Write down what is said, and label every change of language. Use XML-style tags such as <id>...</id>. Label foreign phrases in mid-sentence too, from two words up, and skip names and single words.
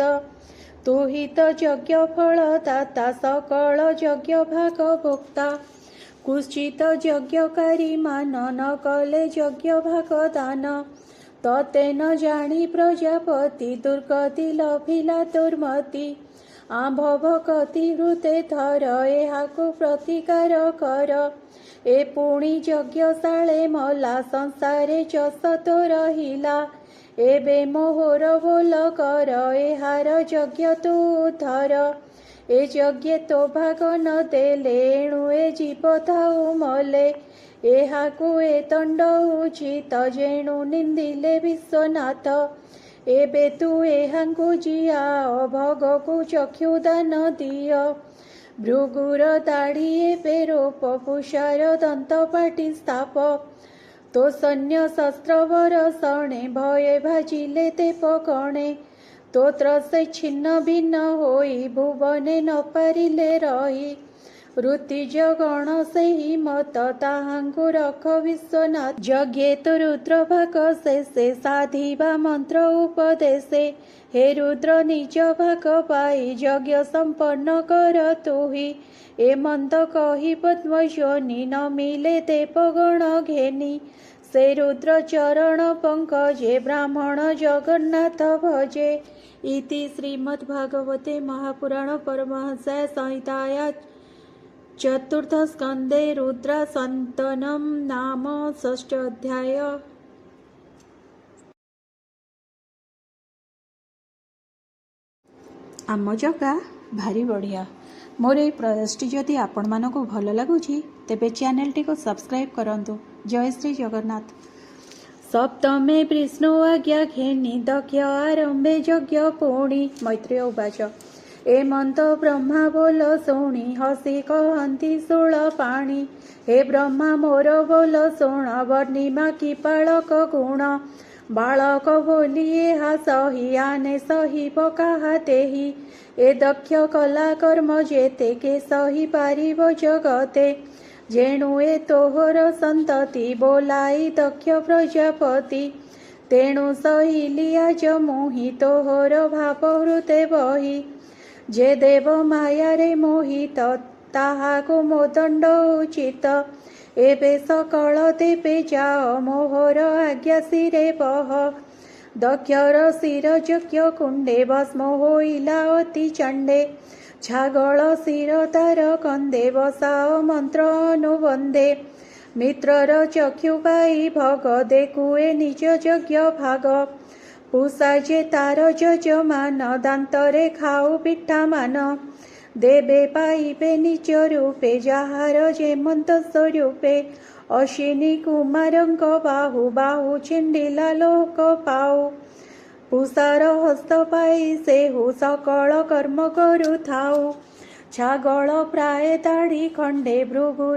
<or>ତୁ ହି ତୋ ଯଜ୍ଞ ଫଳ ଦାତା ସକଳ ଯଜ୍ଞ ଭାଗ ଭୋକ୍ତା। କୁଶ୍ଚିତ ଯଜ୍ଞକାରୀ ମାନ ନ କଲେ ଯଜ୍ଞ ଭାଗ ଦାନ। ତତେ ନ ଜାଣି ପ୍ରଜାପତି ଦୁର୍ଗତି ଲଭିଲା ଦୁର୍ମତି। ଆମ୍ଭ ଭଗତି ହୃଦୟ ଧର ଏହାକୁ ପ୍ରତିକାର କର। ଏ ପୁଣି ଯଜ୍ଞଶାଳେ ମଲା ସଂସାରେ ଯଶ ତୋ ରହିଲା। ଏବେ ମୋହର ବୋଲ କର ଏହାର ଯଜ୍ଞ ତୁ ଧର। ଏ ଯଜ୍ଞ ତୋ ଭାଗ ନ ଦେଲେ ଏଣୁ ଏ ଜୀବ ଥାଉ ମଲେ। ଏହାକୁ ଏ ଦଣ୍ଡ ଉଚିତ ଯେଣୁ ନିନ୍ଦିଲେ ବିଶ୍ୱନାଥ। ଏବେ ତୁ ଏହାଙ୍କୁ ଜିଆ ଭଗକୁ ଚକ୍ଷୁଦାନ ଦିଅ। ଭୃଗୁର ଦାଢ଼ିଏ ପେରୋପ ପୁଷାର ଦନ୍ତପାଟୀ ସ୍ଥାପ ତୋ ସୈନ୍ୟ ଶସ୍ତ୍ରବର ସଣେ ଭୟେ ଭାଜିଲେ ତେ ପକଣେ ତୋ ତ୍ରସେ ଛିନ୍ନ ଭିନ୍ନ ହୋଇ ଭୁବନେ ନ ପାରିଲେ ରହି ଋତିଜ ଗଣ ସେହି ମତ ତାହାଙ୍କୁ ରଖ ବିଶ୍ୱନାଥ ଯଜ୍ଞେ ତୋ ରୁଦ୍ର ଭାଗ ଶେଷେ ସାଧିବା ମନ୍ତ୍ର ଉପଦେଶେ ହେ ରୁଦ୍ର ନିଜ ଭାଗ ପାଇ ଯଜ୍ଞ ସମ୍ପନ୍ନ କର ତୁହି ଏ ମନ୍ତ କହି ପଦ୍ମଯୋନି ନ ମିଳେ ଦେବଗଣ ଘେନି ସେ ରୁଦ୍ର ଚରଣ ପଙ୍କଜେ ବ୍ରାହ୍ମଣ ଜଗନ୍ନାଥ ଭଜେ।</or> <sa>इति श्रीमद्भागवते महापुराण परमहंस संहिताया चतुर्थ स्कंदे रुद्रसंतनम नाम षष्ठ अध्याय।</sa> <or>ଆମ ଜଗା ଭାରି ବଢ଼ିଆ। ମୋର ଏ ପ୍ରୟାସଟି ଯଦି ଆପଣ ମାନଙ୍କୁ ଭଲ ଲାଗୁଛି ତେବେ ଚ୍ୟାନେଲଟି କୁ ସବସ୍କ୍ରାଇବ କରନ୍ତୁ। ଜୟ ଶ୍ରୀ ଜଗନ୍ନାଥ। ସପ୍ତମେ ବିଷ୍ଣୁ ଆଜ୍ଞା ଘେନି ଦକ୍ଷ ଆରମ୍ଭେ ଯଜ୍ଞ ପୁଣି</or> <sa>मैत्रेय उवाच</sa> <or>ଏ ମନ୍ତ ବ୍ରହ୍ମା ବୋଲ ଶୁଣି ହସି କହନ୍ତି ଶୂଳ ପାଣି ହେ ବ୍ରହ୍ମା ମୋର ବୋଲ ଶୁଣ ବର୍ଣ୍ଣିମା କି ବାଳକ ଗୁଣ ବାଳକ ବୋଲିଏ ହା ସହି ଆନେ ସହି ପକାହା ତେହି ଏ ଦକ୍ଷ କଲା କର୍ମ ଯେତେ କେ ସହି ପାରିବ ଜଗତେ ଯେଣୁ ଏ ତୋହର ସନ୍ତତି ବୋଲାଇ ଦକ୍ଷ ପ୍ରଜାପତି ତେଣୁ ସହି ଆଜ ମୋହି ତୋହର ଭାବ ହୃତେ ବହି ଯେ ଦେବ ମାୟା ରେ ମୋହିତ ତାହାକୁ ମୋଦଣ୍ଡ ଉଚିତ ଏବେ ସକଳ ଦେବେ ଯାଅ ମୋହର ଆଜ୍ଞା ଶିରେ ବହ ଦକ୍ଷର ଶିର ଯଜ୍ଞ କୁଣ୍ଡେ ଭସ୍ମ ହୋଇଲା ଅତି ଚଣ୍ଡେ ଛାଗଳ ଶିର ତାର କନ୍ଦେ ବସାଅ ମନ୍ତ୍ର ଅନୁବନ୍ଦେ ମିତ୍ରର ଚକ୍ଷୁ ପାଇ ଭଗ ଦେଖୁଏ ନିଜ ଯଜ୍ଞ ଭାଗ ପୂଷା ଯେ ତାର ଯଜମାନ ଦାନ୍ତରେ ଖାଉ ପିଠା ମାନ ଦେବେ ପାଇବେ ନିଜ ରୂପେ ଯାହାର ଯେମନ୍ତ ସ୍ୱରୂପେ ଅଶ୍ୱିନୀ କୁମାରଙ୍କ ବାହୁ ବାହୁ ଛିଣ୍ଡିଲା ଲୋକ ପାଉ ପୂଷାର ହସ୍ତ ପାଇ ସେହୁ ସକଳ କର୍ମ କରୁ ଥାଉ ଛାଗଳ ପ୍ରାୟ ଦାଢ଼ୀ ଖଣ୍ଡେ ଭୃଗୁର</or>